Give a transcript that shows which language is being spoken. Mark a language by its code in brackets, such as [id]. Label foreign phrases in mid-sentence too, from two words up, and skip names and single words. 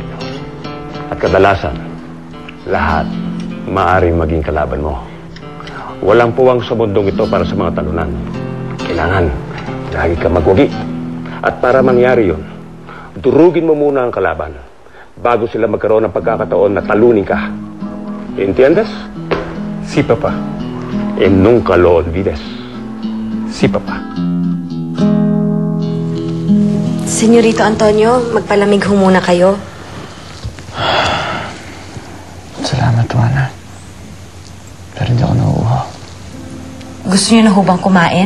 [tl] At kadalasan, lahat maaaring maging kalaban mo. Walang puwang sa mundong ito para sa mga talunan. Kailangan, lagi ka magwagi. At para mangyari yun, durugin mo muna ang kalaban bago sila magkaroon ng pagkakataon na talunin ka. [es] Entiendes? Si Papa. Nunca lo olvides. Si Papa. [tl] Senyorito Antonio, magpalamig ho muna kayo. Salamat, Juana. Pero hindi ako nauuhaw. Gusto niyo na ho bang kumain?